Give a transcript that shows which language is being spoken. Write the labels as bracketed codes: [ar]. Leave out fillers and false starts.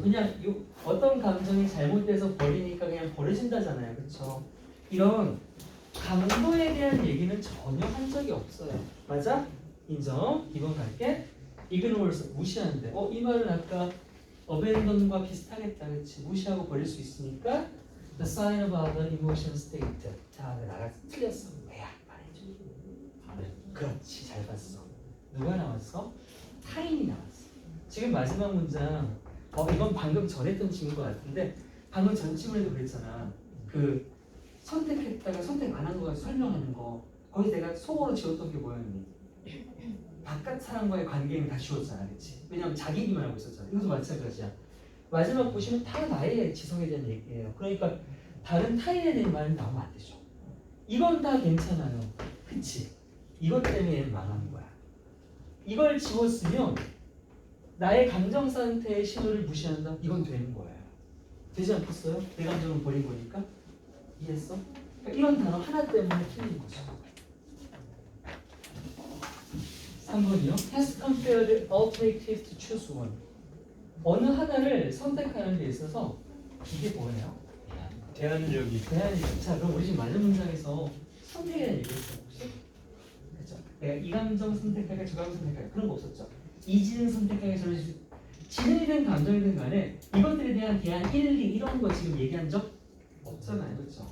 [ko] 그냥 어떤 감정이 잘못돼서 버리니까 그냥 버려진다잖아요. 그렇죠? 이런 강도에 대한 얘기는 전혀 한 적이 없어요. 맞아? 인정. 이번 갈게. ignores 무시하는데 이 말은 아까 abandon과 비슷하겠다. 그렇지? 무시하고 버릴 수 있으니까 [en] the sign of other emotion state. [ko] 자, 나가 틀렸어. 왜야? 말해줘. 그렇지, 잘 봤어. 누가 나왔어? 타인이 나왔어. 지금 마지막 문장 이건 방금 전에 했던 친구 같은데 방금 전 친구에도 그랬잖아. 그 선택했다가 선택 안 한 거 설명하는 거 거기 내가 속어로 지웠던 게 뭐였니? 바깥 사람과의 관계는 다 지웠잖아. 그치? 왜냐면 자기 얘기만 하고 있었잖아. 이것도 마찬가지야. 마지막 보시면 다 나의 지성에 대한 얘기예요. 그러니까 다른 타인에 대한 말은 나오면 안 되죠. 이건 다 괜찮아요. 그치? 이것 때문에 얘는 망하는 거야. 이걸 지웠으면 나의 감정 상태의 신호를 무시한다? 이건 되는 거예요. 되지 않겠어요? 내 감정을 버린 거니까? 이해했어? 그러니까 이런 단어 하나 때문에 틀린 거죠. 3번이요. [en] Has compared alternatives to choose one. [ko] 어느 하나를 선택하는 데 있어서 이게 뭐예요? 대안적이. 자, 그럼 우리 지금 맞는 문장에서 선택에 대한 얘기했어 혹시? 그렇죠? 내가 이 감정 선택할까 저 감정 선택할까 그런 거 없었죠? 이 지능 선택할까 저런 지능이든 감정이든 간에 이것들에 대한 대안 1, 2 이런 거 지금 얘기한 적 없잖아요. 그렇죠?